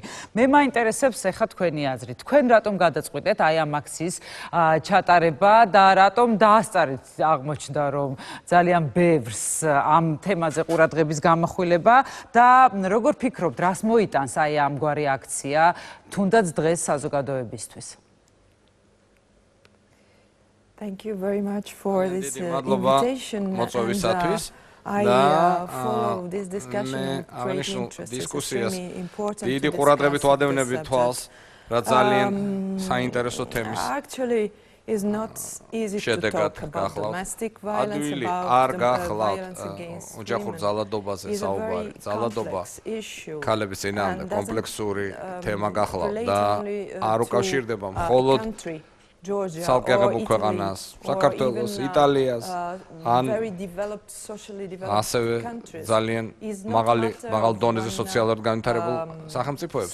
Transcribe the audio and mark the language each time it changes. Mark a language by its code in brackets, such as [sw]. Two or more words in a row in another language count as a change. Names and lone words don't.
[ka] მე მაინტერესებს ახლა თქვენი აზრი. თქვენ რატომ გადაწყვიტეთ აი ამ აქციის ჩატარება და რატომ დაასწარეთ აღმოჩნდა რომ ძალიან ბევრს ამ თემაზე ყურადღების გამახვილება და როგორ ფიქრობთ, რას მოიტანს აი ამგვარი აქცია თუნდაც დღეს საზოგადოებისთვის? [en] Thank you very much for this invitation. I follow this discussion with great interest. Discussias. [ka] დიდი ყურადღებით ვადევნებით თვალს, რა ძალიან საინტერესო თემის. [en] Actually is not easy to talk about domestic violence, [ka] არ [en] about [ka] გახლავთ ოჯახურ ძალადობაზე საუბარი. ძალადობა ქალების წინააღმდეგ კომპლექსური თემა გახლავთ და არ უკავშირდება მხოლოდ სალკეღებულ ქვეყანას, საქართველოს, იტალიას, ან ასევე ძალიან მაღალ დონეზე სოციალურად განვითარებულ სახელმწიფოებს.